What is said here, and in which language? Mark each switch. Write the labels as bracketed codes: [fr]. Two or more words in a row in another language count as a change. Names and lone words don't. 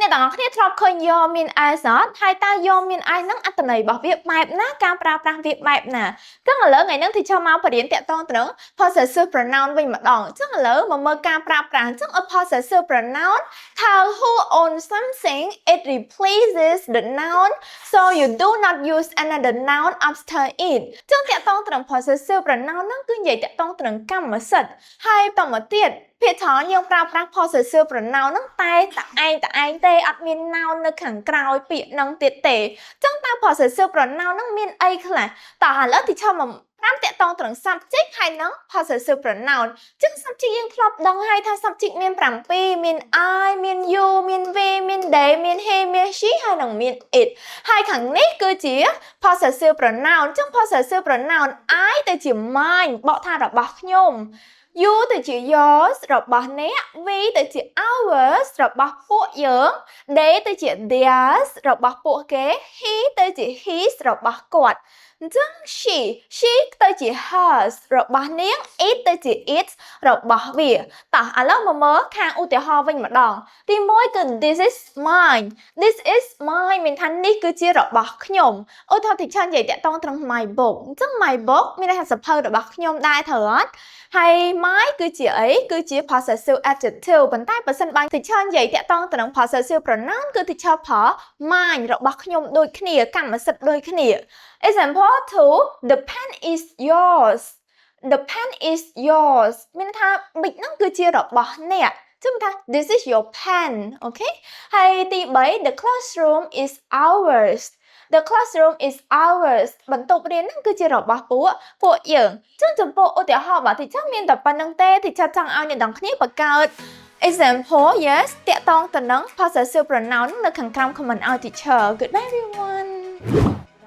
[km] ទាំងអស់គ្នាធ្លាប់ឃើញយកមាន as អត់ហើយតើយកមាន as ហ្នឹងអត្ថន័យរបស់វាបែបណាការប្រើប្រាស់វាបែបណាចឹងឥឡូវថ្ងៃហ្នឹងទីចូលមកបរៀនតាក់ទងទៅនឹង [en] possessive pronoun [km] វិញម្ដងចឹងឥឡូវមកមើលការប្រើប្រាស់ចឹង [en] a possessive pronoun tell who owns something it replaces the noun so you do not use another noun after it [km] ចឹងតាក់ទងទៅនឹង [en] possessive pronoun [km] ហ្នឹងគឺនិយាយតាក់ទងទៅនឹងកម្មសិទ្ធិហើយត មកទៀតភាគច្រើនយើងប្រើប្រាស់ [en] possessive pronoun [km] ហ្នឹងតែឯងទេអត់មាន noun នៅខាងក្រោយពាក្យហ្នឹងទៀតទេចឹងតើ [en] possessive pronoun [km] ហ្នឹងមានអីខ្លះតើឥឡូវទីឈប់មកតាមតាក់ទងទៅនឹង subject ហើយនឹង [en] possessive pronoun [km] ចឹង subject យើងធ្លាប់ដឹងហើយថា subject មាន7មាន I មាន you មាន we មាន they មាន he មាន she ហើយនឹងមាន it ហើយខាងនេះគឺជា [en] possessive pronoun [km] ចឹង [en] possessive pronoun I [km] ទៅជា mine បកថារបស់ខ្ញុំ you ទៅជា yours របស់អ្នក we ទៅជា ours របស់ពួក យើង they ទៅជា theirs របស់ពួកគេ he ទៅជា his របស់គាត់អញ្ចឹង she ទៅជា hers របស់នាង it ទៅជា its របស់វាតោះឥឡូវមកមើលខាងឧទាហរណ៍វិញម្ដងទី1គឺ [en] this is mine [km] មានថានេះគឺជារបស់ខ្ញុំឧទាហរណ៍ទីច្រើននិយាយតាក់ទងត្រង់ [en] my book [km] អញ្ចឹង [en] my book [km] មានន័យថាសៀវភៅរបស់ខ្ញុំដែរត្រូវអត់ហើយ my គឺជាអីគឺជា [en] possessive adjective [km] ប៉ុន្តែបើសិនបើទីច្រើននិយាយតាក់ទងទៅនឹង [en] possessive pronoun [km] គឺទីច្រើនប្រើ mine របស់ខ្ញុំដូចគ្នាកម្មសិទ្ធិដូចគ្នា [en] example 2 the pen is yours [km] មានថា big ហ្នឹងគឺជារបស់អ្នកចឹងថា [en] this is your pen [km] អូខេហើយទី3 [en] the classroom is ours [km] បន្ទប់រៀនហ្នឹងគឺជារបស់ពួកយើងចឹងចំពោះឧទាហរណ៍បាទទីចឹងមានតែប៉ុណ្្នឹងទេទីចង់ឲ្យអ្នកទាំងគ្នាបង្កើត [en] example yes [km] តាក់ទងទៅនឹង [en] possessive pronoun [km] នៅខាងក្រោម comment ឲ្យ [en] teacher goodbye everyone